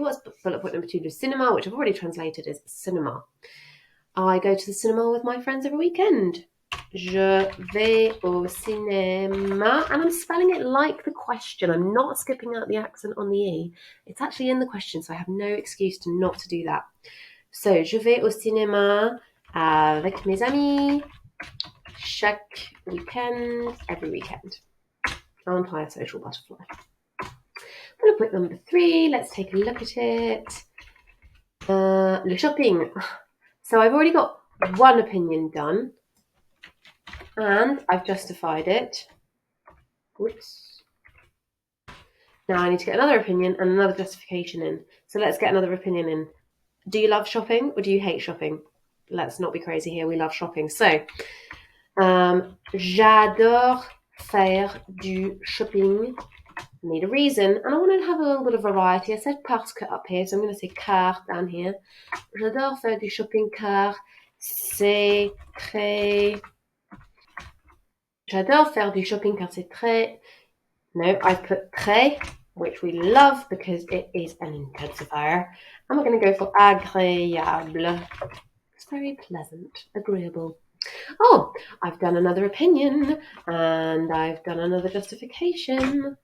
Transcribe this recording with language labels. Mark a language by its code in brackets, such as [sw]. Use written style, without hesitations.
[en] What's bullet point number 2? Le cinéma, which I've already translated as cinema. I go to the cinema with my friends every weekend. [fr] Je vais au cinéma. [en] And I'm spelling it like the question. I'm not skipping out the accent on the E. It's actually in the question, so I have no excuse to not to do that. [fr] So, je vais au cinéma avec mes amis chaque weekend, [en] every weekend. Aren't I a social butterfly? Bullet point number 3. Let's take a look at it. Le shopping. So I've already got 1 opinion done, and I've justified it. Oops. Now I need to get another opinion and another justification in. So let's get another opinion in. Do you love shopping or do you hate shopping? Let's not be crazy here. We love shopping. [fr] So, j'adore faire du shopping. [en] Need a reason, and I want to have a little bit of variety. I said parce que up here, so I'm going to say car down here. [fr] J'adore faire du shopping car c'est très. J'adore faire du shopping car c'est très. [en] No, I put très, which we love because it is an intensifier. And we're going to go for agréable. It's very pleasant, agreeable. Oh, I've done another opinion and I've done another justification.